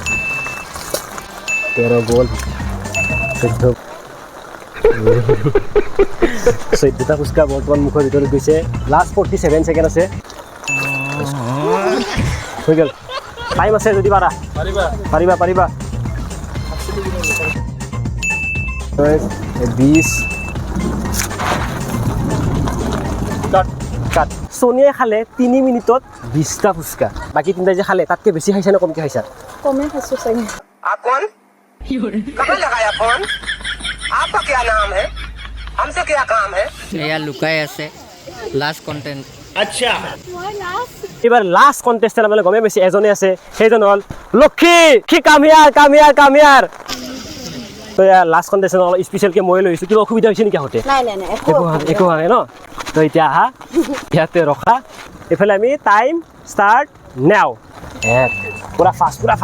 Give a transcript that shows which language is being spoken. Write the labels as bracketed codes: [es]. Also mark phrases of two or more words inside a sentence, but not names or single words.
[as] 13 গ'ল 14টা ফুচকা বৰ্তমান মুখৰ ভিতৰত গৈছে [en] last 47 second [as] আছে হৈ গ'ল টাইম আছে যদি পাৰিবা 20 কাট সোনিয়াই খালে 3 মিনিটত 20টা ফুচকা বাকী 3টা যে খালে তাতকৈ বেছি খাইছা নে কমকৈ খাইছা কমে খাইছোঁ চাগে [hi] आप कौन कहाँ लगाया फोन आपका क्या नाम है हमसे क्या काम है [as] এয়া লুকাই আছে [en] last content [as] अच्छा মই লাষ্ট এইবাৰ [en] last contestant [as] আপোনালোকে গমেই পাইছে এজনে আছে সেইজন হ'ল লক্ষী কামিয়াৰ তো ইয়াৰ [en] last contestant [as] অলপ স্পেচিয়েলকৈ মই লৈছোঁ কিবা অসুবিধা হৈছে নেকি আহোঁতে নাই একো হোৱা নাই ন তো এতিয়া আহা ইয়াতে ৰখা এইফালে আমি [en] time start [as] নেও পুৰা ফাষ্ট